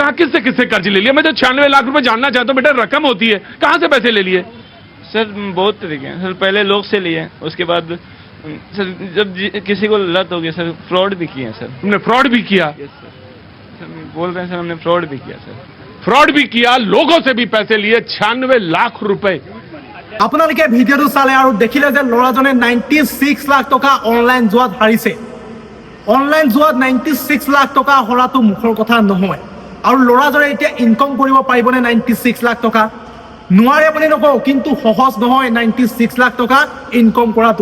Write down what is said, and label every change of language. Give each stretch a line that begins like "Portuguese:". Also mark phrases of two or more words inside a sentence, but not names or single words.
Hindi: कहा किससे किससे कर्ज ले लिया? मैं तो 96 लाख रुपए जानना चाहता हूँ बेटा, रकम होती है, कहाँ से पैसे ले लिए? सर बहुत तरीके हैं सर। पहले लोग से लिए, उसके बाद सर जब किसी को लत हो गई सर, फ्रॉड भी किए हैं सर। तुमने फ्रॉड भी किया?
English: yes sir.
Hindi: सर बोल रहे हैं सर, हमने फ्रॉड भी किया सर। फ्रॉड भी किया, लोगों से भी पैसे लिए, 96 लाख रुपए।
Assamese: আপোনালোকে ভিডিঅ'টো চালে আৰু দেখিলে যে ল'ৰাজনে 96 লাখ টকা অনলাইন জুৱাত হাৰিছে। অনলাইন জুৱাত 96 লাখ টকা হৰাটো মুখৰ কথা নহয়। আৰু ল'ৰাজনে এতিয়া ইনকম কৰিব পাৰিবনে 96 লাখ টকা? নোৱাৰে বুলি নকওঁ, কিন্তু সহজ নহয় 96 লাখ টকা ইনকম কৰাটো।